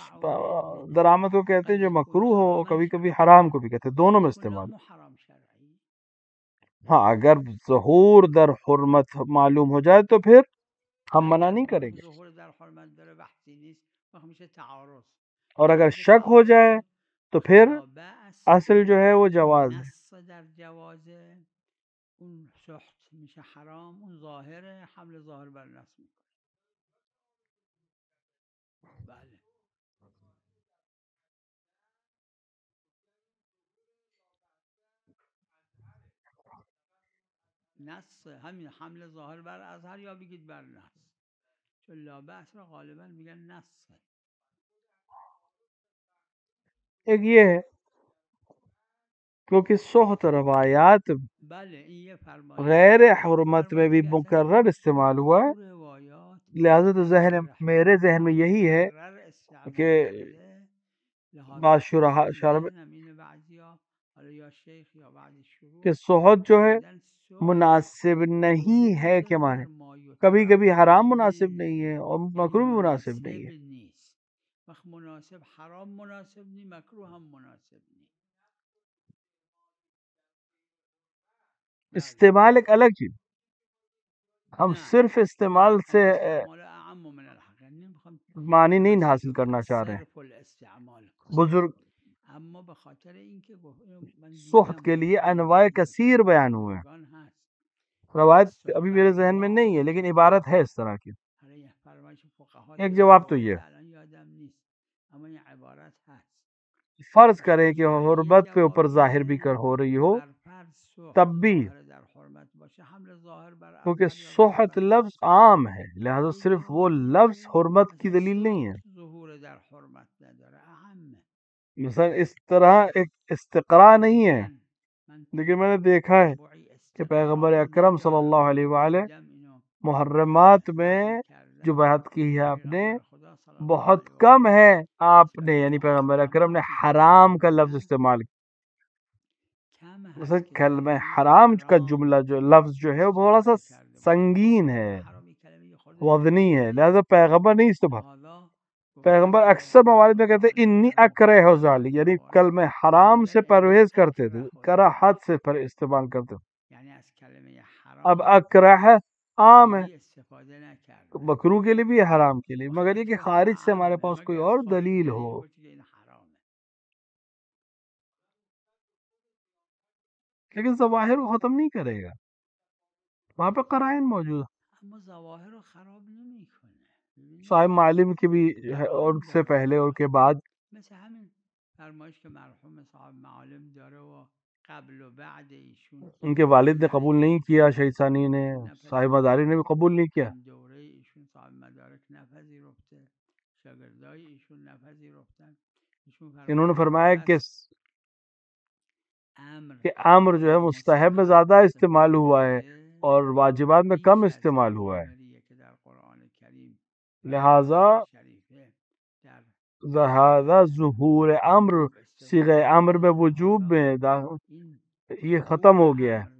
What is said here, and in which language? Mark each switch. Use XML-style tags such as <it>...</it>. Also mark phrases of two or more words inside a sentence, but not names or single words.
<ar>يترفع به من</ar> <ur>درآمد کو کہتے ہیں</ur> <ar>قد</ar> <ur>جو</ur> <ar>يكون</ar> <ur>مکروہ ہو اور</ur> <ar>حراما</ar> <ur>کبھی کبھی</ur> <ar>شرعيا</ar> <ur>حرام کو بھی کہتے ہیں. دونوں</ur> <ar>قد</ar> <ur>میں</ur> <ar>يكون لا</ar> <ur>استعمال.</ur> <ar>مو حرام شرعي.</ar> <ur>ہاں اگر ظہور در حرمت معلوم ہو جائے تو پھر ہم منع اگر نہیں کریں حکم گے.</ur> <fa>ظهور در حرمت داره بحثی نیست وقت میشه تعارض.</fa> <ur>اور اگر</ur> <fa>وقت</fa> <ur>شک ہو جائے</ur> <fa>تعارض</fa> <ur>تو</ur> <fa>وقت</fa> <ur>پھر</ur> <ar>لا بأس</ar> <ur>اصل جو ہے وہ</ur> <fa>چون</fa> <ur>جواز ہے.</ur> <fa>نص در جوازه اون سحت میشه حرام اون ظاهره حمل ظاهر بر نص میکنه. بله نص همین حمل ظاهر بر اظهر یا بگید بر نص چون لا بأس را غالبا میگن نص.</fa> <ur>ایک یہ ہے کیونکہ سحت روایات</ur> <fa>بله این یه فرمایش غیر یه</fa> <ur>حرمت میں</ur> <fa>فرمایش</fa> <ur>بھی</ur> <fa>که اصلا</fa> <ur>مکرر استعمال ہوا ہے. تو روایات لہذا تو ذہن میرے ذہن میں حرام یہی ہے</ur> <fa>مکرر</fa> <ur>کہ</ur> <fa>استعمال شده لحاظ بعض</fa> <ur>تو</ur> <fa>شرح ذهنم اینه بعضیا حالا یا شیخ یا بعض شروح</fa> <ur>کہ سحت جو ہے</ur> <fa>فرمودن سحت</fa> <ur>مناسب نہیں</ur> <fa>ظهور</fa> <ur>ہے</ur> <fa>داره</fa> <ur>کہ مانے</ur> <fa>در ما</fa> <ur>کبھی کبھی</ur> <ar>یترفع</ar> <ur>حرام</ur> <fa>به</fa> <ur>مناسب نہیں ہے اور</ur> <fa>یعنی</fa> <ur>مکروہ بھی مناسب نہیں</ur> <fa>مناسب</fa> <ur>ہے.</ur> <fa>نیست وقت مناسب حرام مناسب نی مکروه هم مناسب نی. بله</fa> <ur>استعمال ایک الگ چیز. ہم</ur> <fa>نه</fa> <ur>صرف استعمال سے</ur> <ar>الاستعمال اعم من الحق</ar> <fa>یعنی نمیخوام</fa> <ur>معنی نہیں حاصل کرنا چاہ رہے ہیں.</ur> <fa>صرف الاستعمال کنیم بزرگ اما به خاطر اینکه من سحت دیدم</fa> <ur>کے لیے</ur> <fa>گفتگو انواع بین</fa> <ur>کثیر بیان ہوئے ہیں.</ur> <fa>بزرگان هست روایت</fa> <ar>السحت</ar> <ur>ابھی میرے ذہن میں نہیں ہے لیکن عبارت ہے اس طرح کی.</ur> <fa>حالا یه فرمایش فقها</fa> <ur>ایک</ur> <fa>داره</fa> <ur>جواب تو</ur> <fa>روایت</fa> <ur>یہ</ur> <fa>الان یادم نیست اما این عبارت هست</fa> <ur>فرض کریں</ur> <fa>شیخ</fa> <ur>کہ</ur> <fa>شرعی</fa> <ur>حرمت پہ</ur> <fa>جواب</fa> <ur>اوپر ظاہر بھی</ur> <fa>میده</fa> <ur>ہو رہی ہو</ur> <fa>بر فرض سحت</fa> <ur>تب بھی</ur> <fa>ظاهر در حرمت باشه حمل ظاهر بر</fa> <ur>کیونکہ</ur> <fa>اظهر یا بگید</fa> <ur>سحت</ur> <fa>بر</fa> <ur>لفظ</ur> <fa>نص</fa> <ur>عام ہے لہذا</ur> <fa>یه</fa> <ur>صرف وہ</ur> <fa>جوابی</fa> <ur>لفظ</ur> <fa>میده</fa> <ur>حرمت کی</ur> <fa>اصلا</fa> <ur>دلیل نہیں ہے.</ur> <fa>سحت ظهور در حرمت نداره اهمه.</fa> <ur>مثلا اس طرح ایک استقراء نہیں ہے</ur> <fa>من</fa> <ur>لیکن میں نے دیکھا ہے</ur> <fa>تتبعی</fa> <ur>کہ پیغمبر</ur> <fa>استقرا</fa> <ur>اکرم صلی</ur> <fa>ندارم</fa> <ur>اللہ علیہ</ur> <fa>ولی</fa> <ur>وآلہ</ur> <fa>دیدم اینو</fa> <ur>محرمات میں</ur> <fa>وحی</fa> <ur>جو</ur> <fa>کردن</fa> <ur>بیعت کی ہے آپ نے</ur> <fa>پیغمبر خدا صلی اللہ</fa> <ur>بہت</ur> <fa>علیه و</fa> <ur>کم</ur> <fa>آله</fa> <ur>ہے آپ نے</ur> <fa>نسبت</fa> <ur>یعنی</ur> <fa>به</fa> <ur>پیغمبر اکرم نے</ur> <fa>محرماتی که</fa> <ur>حرام کا لفظ</ur> <fa>فرمودن</fa> <ur>استعمال کیا.</ur> <fa>کم</fa> <ur>مثلا</ur> <fa>هست که</fa> <ur>کلمہ</ur> <fa>درباره</fa> <ur>حرام کا</ur> <fa>حرام</fa> <ur>جملہ جو لفظ جو ہے وہ تھوڑا سا</ur> <fa>استفاده کرده باشه.</fa> <ur>سنگین ہے</ur> <fa>کلمه حرام یک کلمه یه خورده</fa> <ur>وزنی ہے لہذا</ur> <fa>شدیده</fa> <ur>پیغمبر نہیں استعمال. لہذا</ur> <fa>پیغمبر گفتن</fa> <ur>اکثر</ur> <fa>پیغمبر</fa> <ur>موارد</ur> <fa>صلی</fa> <ur>میں کہتے</ur> <fa>الله</fa> <ur>ہیں</ur> <fa>علیه و</fa> <ar>انی</ar> <fa>آله</fa> <ar>اکرہ</ar> <fa>محرم</fa> <ar>ذالی یعنی</ar> <fa>ندارم</fa> <ur>کلمہ حرام سے</ur> <fa>فرمودن انی</fa> <ur>پرہیز کرتے تھے</ur> <ar>اکره</ar> <ur>کراہت</ur> <ar>ذلك</ar> <ur>سے پر استعمال کرتے تھے.</ur> <fa>یعنی از کلمه</fa> <ur>اب</ur> <fa>حرام</fa> <ur>اکرہ عام ہے</ur> <fa>خیلی استفاده نکردن</fa> <ur>مکروہ کے لیے بھی ہے حرام کے لیے</ur> <fa>وقت</fa> <ur>مگر یہ کہ</ur> <fa>اکراه</fa> <ur>خارج سے ہمارے</ur> <fa>اعمه</fa> <ur>پاس کوئی</ur> <fa>مگر از</fa> <ur>اور</ur> <fa>خارج</fa> <ur>دلیل</ur> <fa>دلیل</fa> <ur>ہو.</ur> <fa>باشه که این حرامه.</fa> <ur>لیکن ظواہر کو ختم نہیں کرے گا وہاں پہ قرائن موجود ہے.</ur> <fa>اما ظواهر رو خراب نمیکنه. صاحب ببینید</fa> <ur>معلم کی بھی ہے اور</ur> <fa>قرائن</fa> <ur>ان سے</ur> <fa>باید</fa> <ur>پہلے اور</ur> <fa>باشه</fa> <ur>کے بعد</ur> <fa>مثل همین فرمایش که مرحوم صاحب معالم داره و قبل و بعد ایشون</fa> <ur>ان کے والد نے</ur> <fa>در</fa> <ur>قبول نہیں کیا شہید ثانی نے</ur> <fa>ایشون</fa> <ur>صاحب</ur> <fa>نپذیرفته</fa> <ur>مداری نے بھی قبول نہیں کیا.</ur> <fa>هم دوره ایشون صاحب مدارک نپذیرفته شاگردای ایشون نپذیرفتن ایشون</fa> <ur>انہوں نے</ur> <fa>فرمایش</fa> <ur>فرمایا کہ کہ امر جو ہے مستحب میں زیادہ استعمال ہوا ہے اور واجبات میں کم استعمال ہوا ہے، لہذا ظہور امر صیغہ امر میں وجوب میں یہ ختم ہو گیا ہے۔</ur>